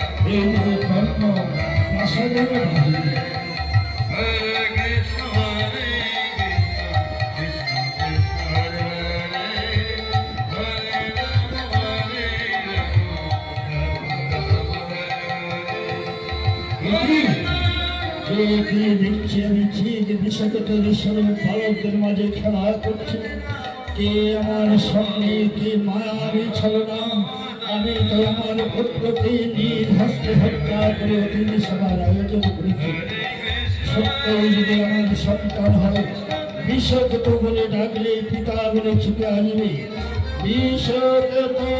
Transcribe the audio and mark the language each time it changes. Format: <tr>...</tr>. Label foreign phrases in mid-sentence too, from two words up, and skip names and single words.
<bn>এই যে কর্ম আসাদের ভাবি</bn> <sa>Hare Krishna, Hare Krishna, Krishna Krishna, Hare Hare, Hare Rama,</sa> <bn>কি দেখছি আমি ঠিক বিষয়গত ঈশ্বরের বালকদের মাঝে খেলা করছে কে আমার সঙ্গে কি মায়াবী ছলনা আমি তো আমার পুত্রকে নিজ হস্তে হত্যা করে অতিথি সভার আয়োজন করেছি সত্যই যদি আমার সন্তান হয় বিশ্বগত বলে ডাকলে পিতা বলে ছুটে আসবে বিশ্বগত</bn>